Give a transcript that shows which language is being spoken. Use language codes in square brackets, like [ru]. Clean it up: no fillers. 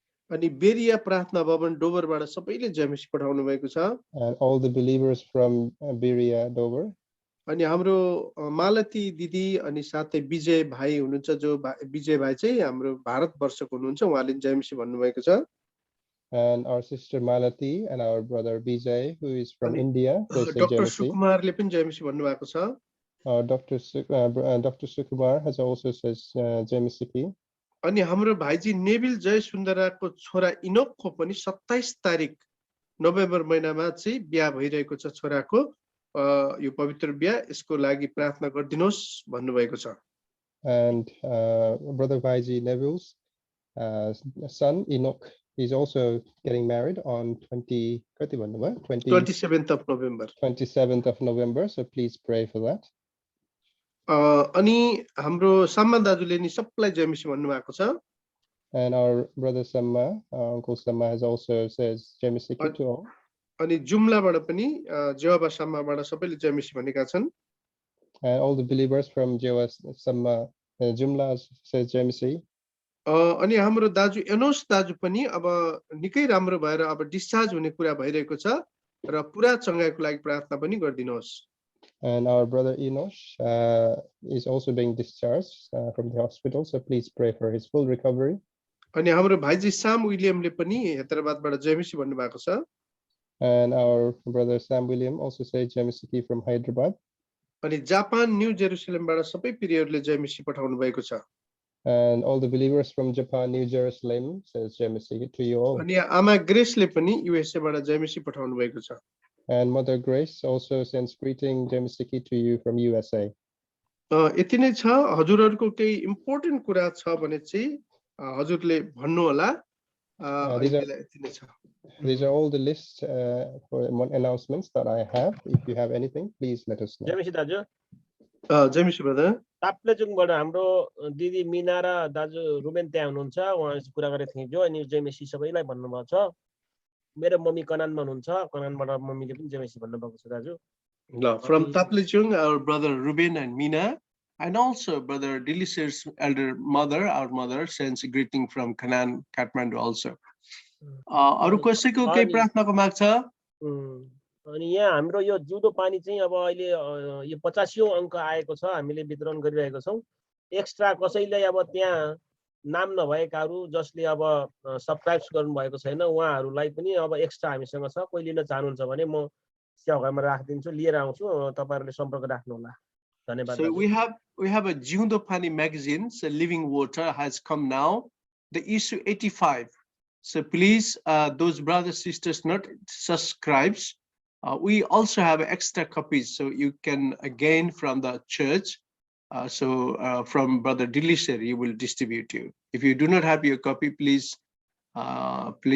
[ne] अनि बेरिया प्रार्थना भवन डोबरबाट सबैले जयमसी पठाउनु भएको छ [en] And all the believers from Beria, Dover. [ne] अनि हाम्रो मालती दिदी अनि साथै विजय भाइ हुनुहुन्छ जो विजय भाइ चाहिँ हाम्रो भारतवर्षको हुनुहुन्छ उहाँले जयमसी भन्नुभएको छ [en] And our sister Malati and our brother Vijay, who is from India, they say doctor Jayamasi. [ne] सुकुमारले पनि जयमसी भन्नुभएको छ [en] Dr. Sukumar has also says Jayamasi. [ne] अनि हाम्रो भाइजी नेबिल जय सुन्दराको छोरा इनोकको पनि 27 तारिक नोभेम्बर महिनामा चाहिँ बिहा भइरहेको छ छोराको यो पवित्र बिहा यसको लागि प्रार्थना गरिदिनुहोस् भन्नुभएको छ [en] And brother Vaiji Neville's son Enoch is also getting married on 27th of November. 27th of November, so please pray for that. [ne] अनि हाम्रो सम्मा दाजुले नि सबैलाई जयमसी भन्नुभएको छ [en] And our brother Samma, uncle Samma has also says Jayamasi to all. [ne] अनि जुम्लाबाट पनि जेहोवा सम्माबाट सबैले जयमसी भनेका छन् [en] And all the believers from Jehovah Samma Jumla says Jayamasi. [ne] अनि हाम्रो दाजु एनोस दाजु पनि अब निकै राम्रो भएर अब डिस्चार्ज हुने कुरा भइरहेको छ र पुरा चंगाइको लागि प्रार्थना पनि गरिदिनुहोस् [en] And our brother Enosh is also being discharged from the hospital, so please pray for his full recovery. [ne] अनि हाम्रो भाइजी साम विलियमले पनि हैदराबादबाट जयमसी भन्नुभएको छ [en] And our brother Sam William also says Jayamasi from Hyderabad. [ne] अनि जापान न्यू जेरुसलेमबाट सबै प्रियहरुले जयमसी पठाउनु भएको छ [en] And all the believers from Japan, New Jerusalem says Jayamasi to you all. [ne] अनि आमा ग्रेसले पनि युएसए बाट जयमसी पठाउनु भएको छ [en] And Mother Grace also sends greeting Jayamasi to you from USA. [ne] यति नै छ हजुरहरुको केही इम्पोर्टेन्ट कुरा छ भने चाहिँ हजुरले भन्नु होला यति नै छ [en] These are all the lists for announcements that I have. If you have anything, please let us know. [ne] जयमसी दाजु जयमसी ब्रदर ताप्लेजुङबाट हाम्रो दिदी मिना र दाजु रुबेन त्यहाँ हुनुहुन्छ उहाँसँग कुरा गरेको थिएँ जो अनि जयमसी सबैलाई भन्नुभएको छ मेरो मम्मी कनानमा हुनुहुन्छ कनानबाट मम्मीले पनि जयमसी भन्नुभएको छ दाजु [en] from Taplejung our brother Ruben and Mina and also brother Dilisir's elder mother our mother sends a greeting from Kanan Kathmandu also [ne] अरु कसैको केही प्रार्थनाको माग छ अनि यहाँ हाम्रो यो जुदो पानी चाहिँ अब अहिले यो 85औं अंक आएको छ हामीले वितरण गरिरहेको छौं एक्स्ट्रा कसैले अब त्यहाँ नाम नभएकाहरु जसले अब सब्स्क्राइब गर्नु भएको छैन उहाँहरुलाई पनि अब एक्स्ट्रा हामीसँग छ कोही लिन चाहनुहुन्छ भने म सेवामा राखदिन्छु लिएर आउँछु तपाईहरुले सम्पर्क राख्नु होला धन्यवाद [en] So we have a Jiundo Pani magazine so living water has come now the issue 85 so please those brothers sisters not subscribes we also have extra copies so you can gain from the church from brother Dilisir he will distribute you if you do not have your copy please have